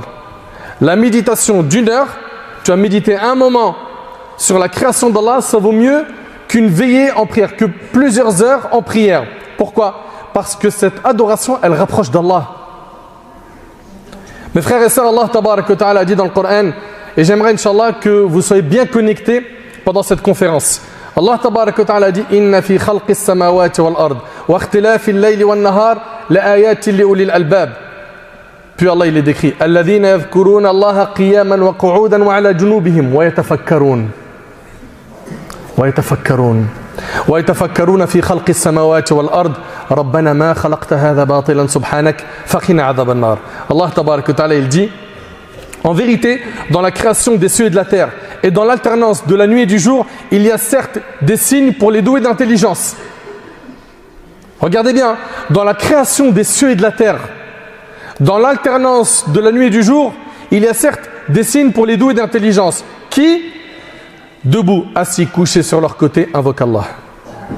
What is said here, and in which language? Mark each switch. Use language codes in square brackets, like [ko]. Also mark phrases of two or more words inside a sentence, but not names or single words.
[fr] La méditation d'une heure, tu as médité un moment sur la création d'Allah, ça vaut mieux qu'une veillée en prière, que plusieurs heures en prière. Pourquoi? Parce que cette adoration, elle rapproche d'Allah. Mes frères et sœurs, [ar] الله تبارك وتعالى [fr] a dit dans le Coran, et j'aimerais Inch'Allah que vous soyez bien connectés pendant cette conférence. [ar] الله تبارك وتعالى [fr] a dit [ar] إن في خلق السماوات والأرض واختلاف الليل والنهار لآيات لأولي الألباب. [fr] Puis Allah il est décrit [ar] الذين يذكرون الله قياما وقعودا وعلى جنوبهم ويتفكرون ويتفكرون في خلق السماوات والأرض ربنا ما خلقت هذا باطلا سبحانك فقنا عذاب النار. الله تبارك وتعالى [fr] il dit en vérité dans la création des cieux et de la terre et dans l'alternance de la nuit et du jour il y a certes des signes pour les doués d'intelligence. Regardez bien, dans la création des cieux et de la terre, dans l'alternance de la nuit et du jour, il y a certes des signes pour les doués d'intelligence qui, debout, assis, couchés sur leur côté, invoquent Allah.